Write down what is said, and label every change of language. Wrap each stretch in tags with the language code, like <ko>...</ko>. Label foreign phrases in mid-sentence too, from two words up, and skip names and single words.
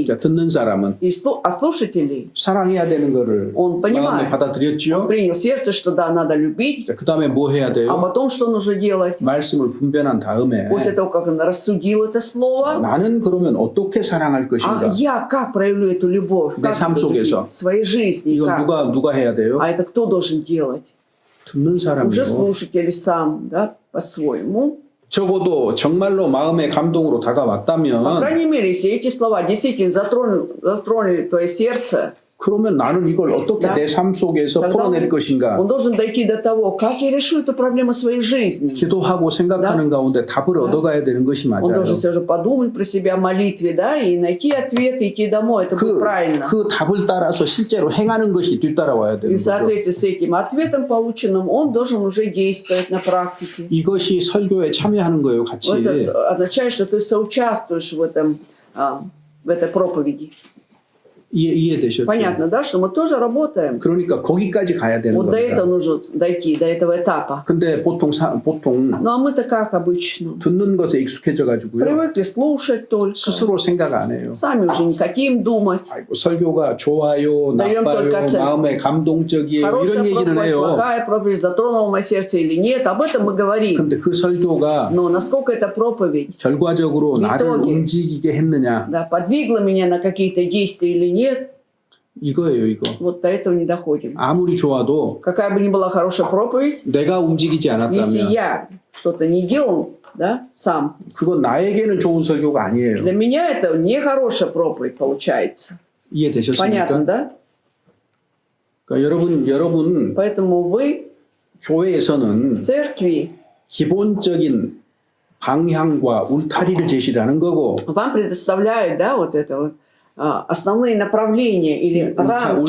<ko>자, 듣는 사람은</ko> <ru>И а слушателей,</ru> <ko>사랑해야 되는 거를</ko> <ru>он</ru> <ko>마음에</ko> <ru>понимает,</ru> <ko>받아들였죠.</ko> <ru>принял сердце, что да, надо любить,</ru> <ko>자, 그 다음에 뭐 해야</ko> <ru>а</ru> <ko>돼요?</ko> <ru>потом что нужно делать?</ru> <ko>말씀을 분별한 다음에</ko> <ru>После того, как он рассудил это слово,</ru> <ko>나는 그러면 어떻게 사랑할</ko> <ru>а</ru> <ko>것인가?</ko> <ru>я как проявлю эту любовь?</ru> <ko>내</ko> <ru>Как</ru> <ko>삶</ko> <ru>буду любить?</ru> <ko>속에서.</ko> <ru>В своей жизни.</ru> <ko>이건</ko> <ru>Как?</ru> <ko>누가 해야 돼요?</ko> <ru>А это кто должен делать?</ru> <ko>듣는</ko> <ru>Уже</ru> <ko>사람이요.</ko> <ru>слушатель сам, да, по-своему.</ru> <ko>적어도 정말로 마음의 감동으로</ko> <ru>По</ru> <ko>다가왔다면</ko> <ru>крайней мере, если эти слова действительно затронули твое сердце,</ru> <ko>그러면 나는 이걸 어떻게</ko> <ru>Да.</ru> <ko>내 삶 속에서</ko> <ru>тогда</ru> <ko>풀어낼 것인가?</ko> <ru>он должен дойти до того, как я решу эту проблему своей жизни.</ru> <ko>기도하고 생각하는 가운데 답을 얻어가야 되는 것이</ko> <ru>Он</ru> <ko>맞아요.</ko> <ru>должен все же подумать про себя о молитве, да, и найти ответ, и идти домой. Это будет правильно.</ru> <ko>그 답을 따라서 실제로 행하는 것이 뒤따라와야</ko> <ru>И</ru> <ko>되는</ko> <ru>в</ru> <ko>거죠.</ko> <ru>соответствии с этим ответом полученным, он должен уже действовать на практике.</ru> <ko>이것이 설교에 참여하는 거예요, 같이.</ko> <ru>Это означает, что ты соучаствуешь в этой проповеди.</ru> <ko>이해되셨죠?</ko> <ru>Понятно, да, что мы тоже работаем.</ru> <ko>그러니까 거기까지 가야 되는</ko> <ru>Вот до этого</ru> <ko>겁니다.</ko> <ru>нужно дойти, до этого этапа.</ru> <ko>근데 보통</ko> <ru>Ну а мы-то как обычно?</ru> <ko>듣는 것에 익숙해져 가지고요.</ko> <ru>Привыкли слушать только.</ru> <ko>스스로 생각 안 해요.</ko> <ru>Сами уже не хотим думать.</ru> <ko>아이고 설교가 좋아요,</ko> <ru>даем</ru> <ko>나빠요,</ko> <ru>только оценку.</ru> <ko>마음에 감동적이에요</ko> <ru>Хорошая</ru> <ko>이런 얘기를</ko> <ru>проповедь,</ru> <ko>해요.</ko> <ru>плохая проповедь, затронула мое сердце или нет, об этом мы говорим.</ru> <ko>근데 그 설교가</ko> <ru>Но насколько эта проповедь,</ru> <ko>결과적으로 나를</ko> <ru>итоге.</ru> <ko>움직이게 했느냐</ko> <ru>да, подвигла меня на какие-то действия или нет,</ru> <ko>이거예요, 이거.</ko> <ru>вот до этого не доходим.</ru> <ko>아무리 좋아도</ko> <ru>Какая бы ни была хорошая проповедь,</ru> <ko>내가 움직이지</ko> <ru>если</ru> <ko>않았다면</ko> <ru>я что-то не делал, да, сам,</ru> <ko>그건 나에게는 좋은 설교가 아니에요.</ko> <ru>для меня это не хорошая проповедь получается. Понятно,</ru> <ko>이해되셨습니까?</ko> <ru>да?</ru> <ko>그러니까 여러분</ko> <ru>Поэтому вы</ru> <ko>교회에서는</ko> <ru>в церкви</ru> <ko>기본적인 방향과 울타리를 제시를 하는 거고</ko> <ru>Вам предоставляют, да, вот это вот основные направления или рамки,</ru>